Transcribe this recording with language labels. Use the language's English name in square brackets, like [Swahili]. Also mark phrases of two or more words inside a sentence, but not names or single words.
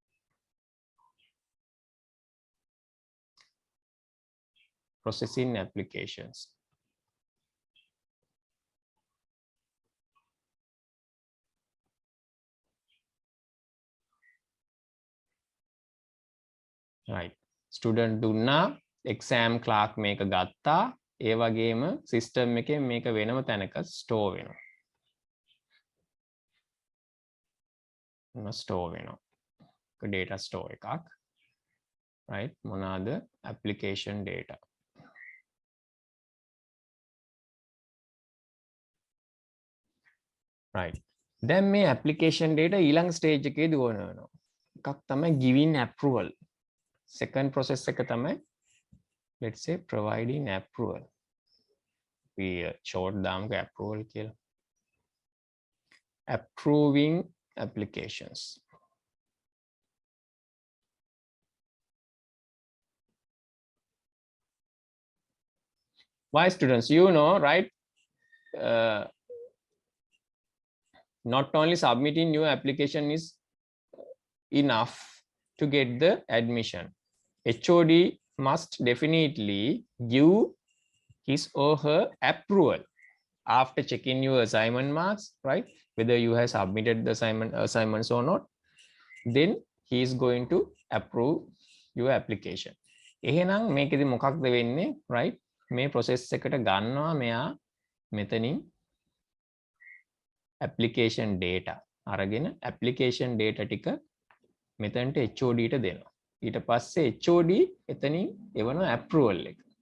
[English] Processing applications. Right. [Sinhala] Student දුන්නා [English] exam clerk [Sinhala] මේක ගත්තා. ඒ වගේම system එකෙන් මේක වෙනම තැනක store වෙනවා. store වෙනවා. [English] data store [Sinhala] එකක්. Right? මොනවාද? [English] application data. Right. [Sinhala] දැන් මේ [English] application data [Sinhala] ඊළඟ stage එකේ දුවන වෙනවා. එකක් තමයි [English] giving approval. Second process [Sinhala] එක තමයි [English] let's say providing approval. We short [Sinhala] දාමුක approval කියලා. [English] Approving applications. Why students? You know, right? Not only submitting your application is enough to get the admission. HOD must definitely give his or her approval after checking your assignment marks, right? Whether you have submitted the assignments or not, then he is going to approve your application. [Sinhala] එහෙනම් මේකෙදි මොකක්ද වෙන්නේ, right? මේ process එකට ගන්නවා මෙයා මෙතනින් [English] application data [Sinhala] අරගෙන [English] application data [Sinhala] ටික මෙතනට HOD ට දෙනවා. ඊට පස්සේ HOD එතනින් එවන approval එක.